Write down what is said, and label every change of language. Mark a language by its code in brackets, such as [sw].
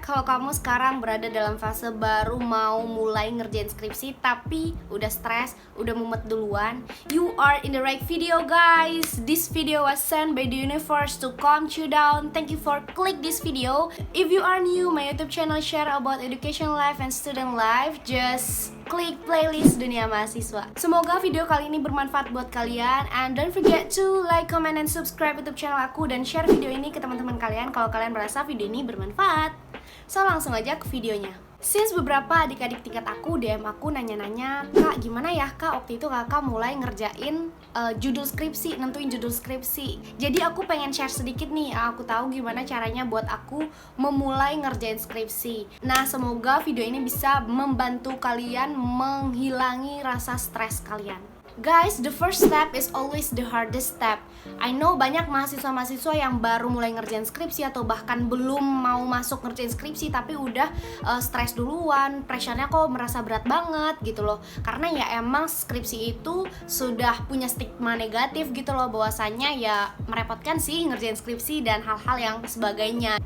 [id] Kalau kamu sekarang berada dalam fase baru mau mulai ngerjain skripsi tapi udah stres, udah mumet duluan, [en] you are in the right video guys. This video was sent by the universe to calm you down. Thank you for click this video. If you are new, my YouTube channel share about education life and student life. Just klik playlist Dunia Mahasiswa. [id] Semoga video kali ini bermanfaat buat kalian. [en] And don't forget to like, comment, and subscribe YouTube channel aku. [id] Dan share video ini ke teman-teman kalian kalau kalian merasa video ini bermanfaat. So langsung aja ke videonya. Since beberapa adik-adik tingkat aku DM aku nanya-nanya, Kak gimana ya Kak waktu itu kakak mulai ngerjain judul skripsi, nentuin judul skripsi. Jadi aku pengen share sedikit nih, aku tahu gimana caranya buat aku memulai ngerjain skripsi. Nah semoga video ini bisa membantu kalian menghilangi rasa stres kalian. [en] Guys, the first step is always the hardest step. I know [id] banyak mahasiswa-mahasiswa yang baru mulai ngerjain skripsi atau bahkan belum mau masuk ngerjain skripsi tapi udah stres duluan, pressure-nya kok merasa berat banget gitu loh. Karena ya emang skripsi itu sudah punya stigma negatif gitu loh, bahwasanya ya merepotkan sih ngerjain skripsi dan hal-hal yang sebagainya.